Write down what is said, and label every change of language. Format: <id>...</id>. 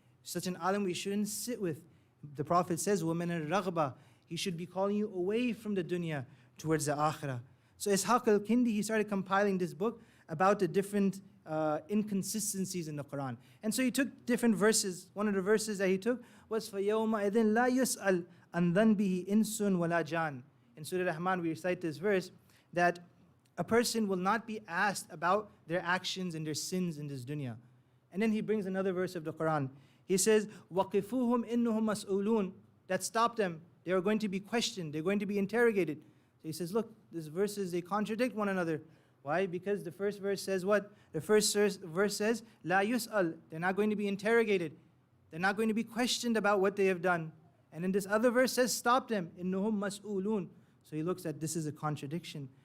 <en>Such an alim we shouldn't sit with. The Prophet says,</en> <ar>وَمِنَ الرَّغْبَةِ.</ar> <en>He should be calling you away from the dunya towards the akhirah. So Ishaq al-Kindi, he started compiling this book about the different inconsistencies in the Quran. And so he took different verses. One of the verses that he took was</en> <ar>فَيَوْمَ إِذٍ لَا يُسْأَلْ أَنْ ذَنْبِهِ إِنسٌ وَلَا جَانٌ.</ar> <en>In Surah Rahman we recite this verse that a person will not be asked about their actions and their sins in this dunya. And then he brings another verse of the Quran. He says,</en> <ar>وَقِفُوهُمْ إِنُّهُمْ مَسْئُولُونَ.</ar> <en>That stop them. They are going to be questioned. They're going to be interrogated. So he says, look, these verses, they contradict one another. Why? Because the first verse says what? The first verse says,</en> <ar>La yus'al.</ar> <en>They're not going to be interrogated. They're not going to be questioned about what they have done. And then this other verse says, stop them.</en> <ar>Innuhum mas'ulun.</ar> <en>So he looks at this as a contradiction.</en>